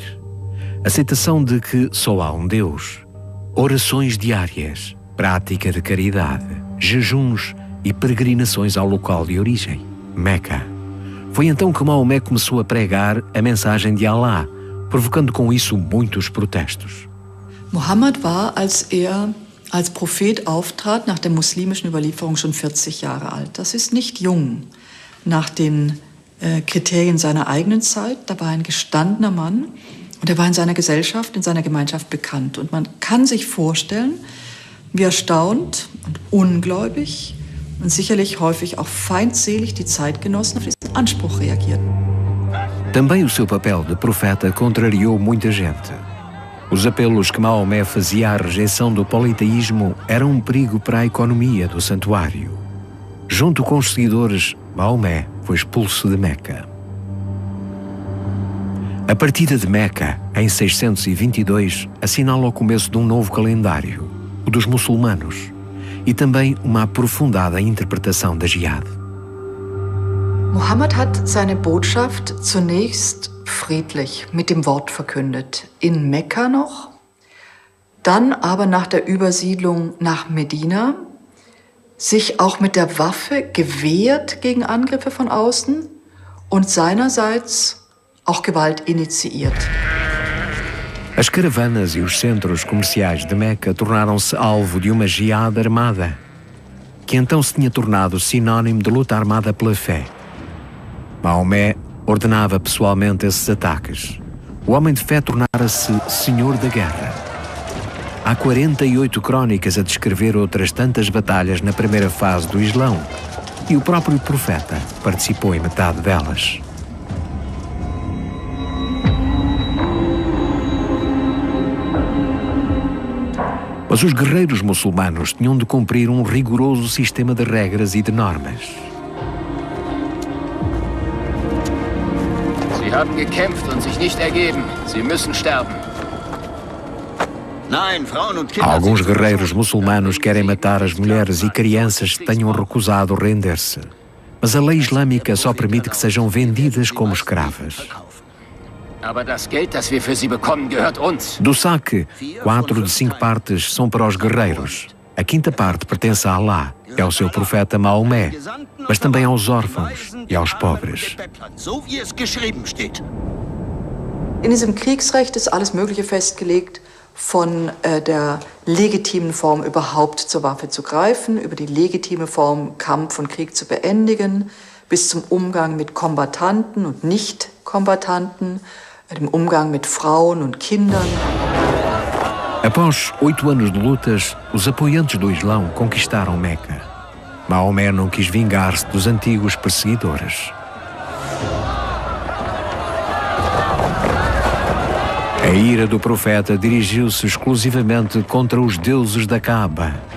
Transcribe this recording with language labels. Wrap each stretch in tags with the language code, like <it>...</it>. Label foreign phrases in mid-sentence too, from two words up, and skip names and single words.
<pt>Aceitação de que só há um Deus. Orações diárias. Prática de caridade. Jejuns e peregrinações ao local de origem, Meca. Foi então que Maomé começou a pregar a mensagem de Allah, provocando com isso muitos protestos.</pt> <de>Muhammad war, als als Prophet auftrat, nach der muslimischen Überlieferung schon 40 Jahre alt. Das ist nicht jung. Nach den Kriterien seiner eigenen Zeit, da war er ein gestandener Mann und er war in seiner Gesellschaft, in seiner Gemeinschaft bekannt. Und man kann sich vorstellen, wie erstaunt und ungläubig und sicherlich häufig auch feindselig die Zeitgenossen auf diesen Anspruch reagierten.</de> <pt>Também o seu papel de profeta contrariou muita gente. Os apelos que Maomé fazia à rejeição do politeísmo eram um perigo para a economia do santuário. Junto com os seguidores, Maomé foi expulso de Meca. A partida de Meca, em 622, assinala o começo de um novo calendário, o dos muçulmanos, e também uma aprofundada interpretação da Jihad.</pt> <de>Muhammad hat seine Botschaft zunächst friedlich mit dem Wort verkündet, in Mekka noch, dann aber nach der Übersiedlung nach Medina sich auch mit der Waffe gewehrt gegen Angriffe von außen und seinerseits auch Gewalt initiiert.</de> <pt>As caravanas e os centros comerciais de Meca tornaram-se alvo de uma jihad armada, que então se tinha tornado sinónimo de luta armada pela fé. Maomé ordenava pessoalmente esses ataques. O homem de fé tornara-se senhor da guerra. Há 48 crónicas a descrever outras tantas batalhas na primeira fase do Islão, e o próprio profeta participou em metade delas. Mas os guerreiros muçulmanos tinham de cumprir um rigoroso sistema de regras e de normas.</pt> <de>Sie haben gekämpft und sich nicht ergeben. Sie müssen sterben.</de> <pt>Alguns guerreiros muçulmanos querem matar as mulheres e crianças que tenham recusado render-se. Mas a lei islâmica só permite que sejam vendidas como escravas. Do saque, 4 de 5 partes são para os guerreiros. A 5ª parte pertence a Allah, é ao seu profeta Maomé, mas também aos órfãos e aos pobres.</pt> <de>In diesem Kriegsrecht ist alles Mögliche festgelegt, von der legitimen Form überhaupt zur Waffe zu greifen, über die legitime Form Kampf und Krieg zu beendigen, bis zum Umgang mit Kombattanten und Nicht-Kombattanten, dem Umgang mit Frauen und Kindern.</de> <pt>Após 8 anos de lutas, os apoiantes do Islão conquistaram Meca. Maomé não quis vingar-se dos antigos perseguidores. A ira do profeta dirigiu-se exclusivamente contra os deuses da Kaaba.</pt>